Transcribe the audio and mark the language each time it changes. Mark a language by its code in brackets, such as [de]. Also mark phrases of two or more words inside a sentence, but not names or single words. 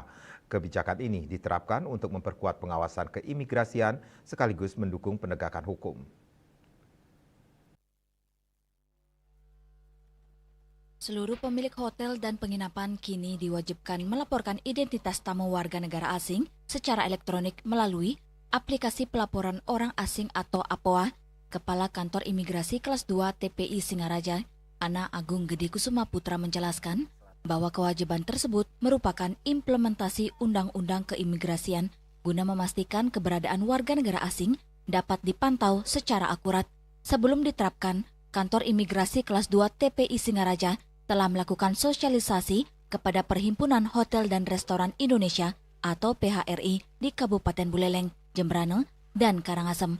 [id] Kebijakan ini diterapkan untuk memperkuat pengawasan keimigrasian sekaligus mendukung penegakan hukum. Seluruh pemilik hotel dan penginapan kini diwajibkan melaporkan identitas tamu warga negara asing secara elektronik melalui aplikasi pelaporan orang asing atau APOA. Kepala Kantor Imigrasi Kelas 2 TPI Singaraja, Ana Agung Gede Kusuma Putra menjelaskan bahwa kewajiban tersebut merupakan implementasi Undang-Undang Keimigrasian guna memastikan keberadaan warga negara asing dapat dipantau secara akurat. Sebelum diterapkan, Kantor Imigrasi Kelas 2 TPI Singaraja telah melakukan sosialisasi kepada Perhimpunan Hotel dan Restoran Indonesia atau PHRI di Kabupaten Buleleng, Jembrane, dan Karangasem.